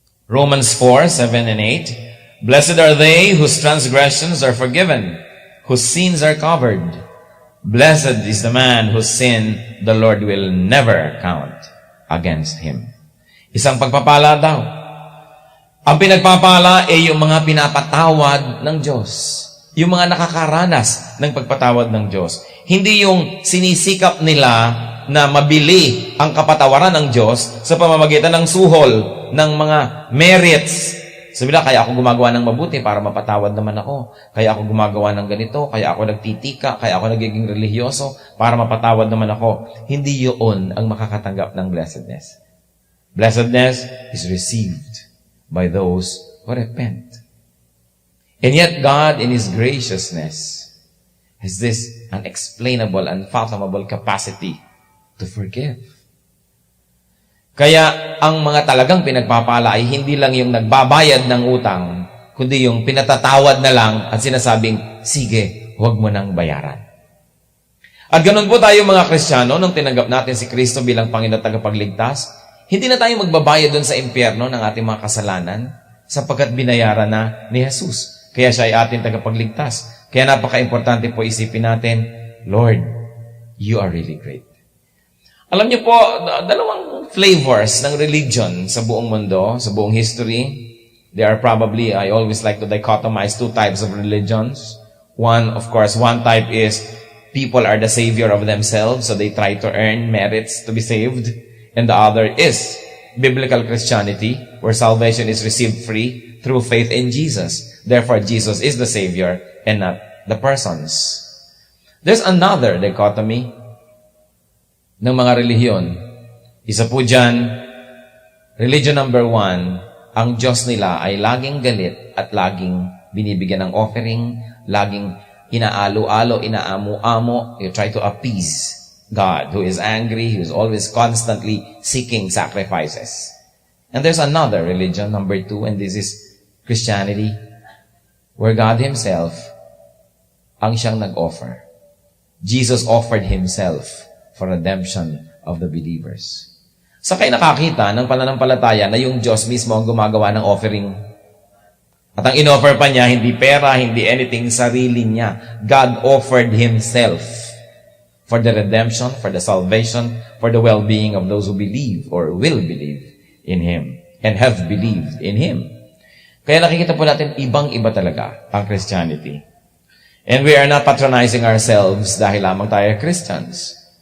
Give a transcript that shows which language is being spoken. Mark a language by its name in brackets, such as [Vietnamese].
[English] Romans 4:7 and 8. Blessed are they whose transgressions are forgiven, whose sins are covered. Blessed is the man whose sin the Lord will never count against him. [Filipino] Isang pagpapala daw. Ang pinagpapala ay yung mga pinapatawad ng Diyos. Yung mga nakakaranas ng pagpatawad ng Diyos. Hindi yung sinisikap nila na mabili ang kapatawaran ng Diyos sa pamamagitan ng suhol, ng mga merits. Sabi na, kaya ako gumagawa ng mabuti para mapatawad naman ako. Kaya ako gumagawa ng ganito, kaya ako nagtitika, kaya ako nagiging religyoso para mapatawad naman ako. Hindi yun ang makakatanggap ng blessedness. [English] Blessedness is received by those who repent. And yet God, in His graciousness, has this unexplainable, unfathomable capacity to forgive. [Filipino] Kaya ang mga talagang pinagpapala ay hindi lang yung nagbabayad ng utang, kundi yung pinatatawad na lang at sinasabing, sige, huwag mo nang bayaran. At ganun po tayo mga Kristiyano, nung tinanggap natin si Kristo bilang Panginoon at tagapagligtas, hindi na tayo magbabayad doon sa impyerno ng ating mga kasalanan sapagkat binayaran na ni Jesus. Kaya siya ay ating tagapagligtas. Kaya napaka-importante po isipin natin, [English] Lord, you are really great. [Filipino] Alam niyo po, dalawang flavors ng religion sa buong mundo, sa buong history. [English] There are probably, I always like to dichotomize two types of religions. One type is people are the savior of themselves, so they try to earn merits to be saved. And the other is biblical Christianity, where salvation is received free through faith in Jesus. Therefore, Jesus is the savior and not the persons. There's another dichotomy [Filipino] ng mga relihiyon. Isa po dyan, religion number 1, ang Diyos nila ay laging galit at laging binibigyan ng offering, laging inaalo-alo, inaamu-amo. [English] You try to appease God, who is angry, who is always constantly seeking sacrifices. And there's another religion, number 2, and this is Christianity, where God Himself [Filipino] ang siyang nag-offer. [English] Jesus offered Himself for redemption of the believers. [Filipino] Sa kayo nakakita ng pananampalataya na yung Diyos mismo ang gumagawa ng offering. At ang in-offer pa niya, hindi pera, hindi anything, sarili niya. [English] God offered Himself for the redemption, for the salvation, for the well-being of those who believe or will believe in Him and have believed in Him. [Filipino] Kaya nakikita po natin, ibang-iba talaga ang Christianity. [English] And we are not patronizing ourselves [Filipino] dahil lamang tayo [English] Christians.